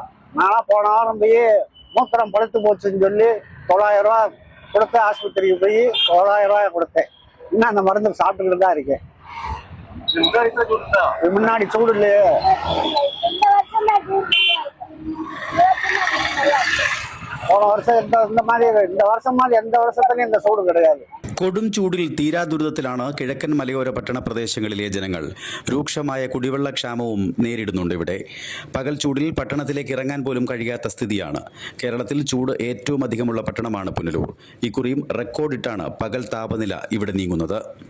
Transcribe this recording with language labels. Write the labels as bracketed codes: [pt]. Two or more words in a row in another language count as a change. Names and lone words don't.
[ta] நானா போன வாரம் போய் மூத்திரம் பழுத்து போச்சுன்னு சொல்லி 900 ரூபா கொடுத்து ஆஸ்பத்திரிக்கு போய் 900 ரூபாய் கொடுத்தேன். இன்னும் அந்த மருந்து சாப்பிட்டுக்கிட்டு தான் இருக்கேன். முன்னாடி சூடு இல்லையே. போன வருஷம் இந்த வருஷம் மாதிரி எந்த வருஷத்துலயும் இந்த சൂട് கிடையாது. [ml] കൊടും ചൂടിൽ തീരാദുരിതത്തിലാണ് കിഴക്കൻ മലയോര പട്ടണ പ്രദേശങ്ങളിലെ ജനങ്ങൾ. രൂക്ഷമായ കുടിവെള്ളക്ഷാമവും നേരിടുന്നുണ്ട് ഇവിടെ. പകൽ ചൂടിൽ പട്ടണത്തിലേക്ക് ഇറങ്ങാൻ പോലും കഴിയാത്ത സ്ഥിതിയാണ്. കേരളത്തിൽ ചൂട് ഏറ്റവും അധികമുള്ള പട്ടണമാണ് പുനലൂർ. ഇക്കുറിയും റെക്കോർഡിട്ടാണ് പകൽ താപനില ഇവിടെ നീങ്ങുന്നത്.